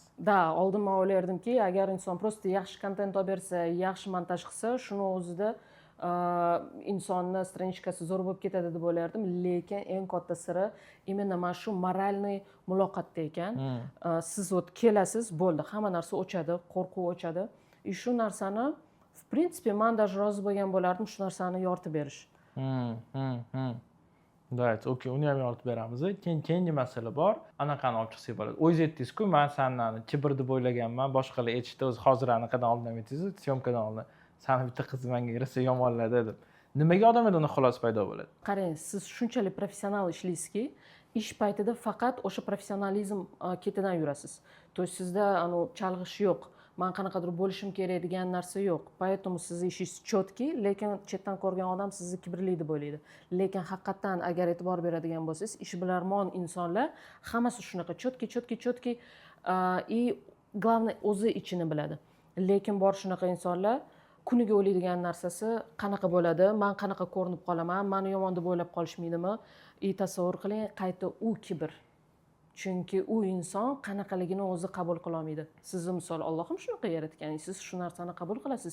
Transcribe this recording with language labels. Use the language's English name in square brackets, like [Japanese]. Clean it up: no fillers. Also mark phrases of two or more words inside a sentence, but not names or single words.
[Uzbek] Da, oldin men o'ylardimki, agar inson prosta yaxshi kontent olib bersa, yaxshi montaj qilsa, shuni o'zida insonni stranичкасы zo'r bo'lib ketadi deb o'ylardim, lekin eng katta siri именно mana shu moralniy muloqotda ekan. Siz kelasiz, bo'ldi, hamma narsa o'chadi, qo'rquv o'chadi. Shu narsani, [Russian] в принципе, [Uzbek] men даже rozi bo'lgan bo'lardim shu narsani yoritib berish. Давайте, okey, uni ham yoritib beramiz. Keyingi masala bor. Anaqani olib chiqsak bo'ladi. O'zingiz aytdingiz-ku, men seni kibr deb o'ylaganman, boshqalar aytishdi, o'zi hozir anaqadan oldin aytdingiz, syomkadan oldin. Seni bitta qiz menga kirsa yomonladi deb. Nimaga odamlarda uni xolos paydo bo'ladi? Qarang, siz shunchalik professional ishlaysizki, ish paytida faqat o'sha professionalizm ketidan yurasiz. [Russian] То есть [Uzbek] sizda chalg'ish yo'q. Men qanaqadir bo'lishim kerak degan narsa yo'q. Поэтому sizni ishingiz cho'tki, lekin chetdan ko'rgan odam sizni kibrli deb o'ylaydi. Lekin haqiqatan agar e'tibor beradigan bo'lsangiz, ishbilarmon insonlar hammasi shunaqa cho'tki [Russian] и главное [Uzbek] o'zi ichini biladi. Lekin bor shunaqa insonlar kuniga o'ylaydigan narsasi qanaqa bo'ladi, men qanaqa ko'rinib qolaman, meni yomon deb o'ylab qolishmaydimi? Tasavvur qiling, qayta u kibr. Chunki u inson qanaqaligini o'zi qabul qila olmaydi. Sizni misol Allohim shunaqa yaratgan, siz shu narsani qabul qilasiz.